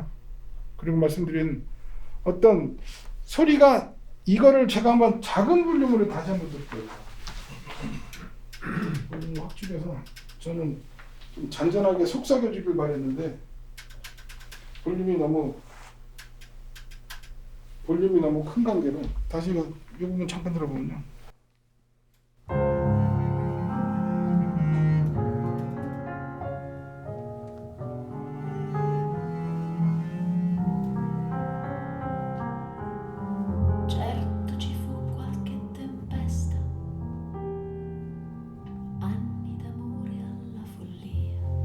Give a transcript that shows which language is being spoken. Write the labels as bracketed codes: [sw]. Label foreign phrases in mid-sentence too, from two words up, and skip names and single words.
[ko] 그리고 말씀드린 어떤 소리가 이거를 제가 한번 작은 볼륨으로 다시 한번 들을게요. 볼륨을 확 줄여서 저는 좀 잔잔하게 속삭여주길 바랬는데 볼륨이 너무 큰 관계로 다시 이 부분 잠깐 들어보면요. [it] Certo ci fu qualche tempesta, anni d'amore alla follia.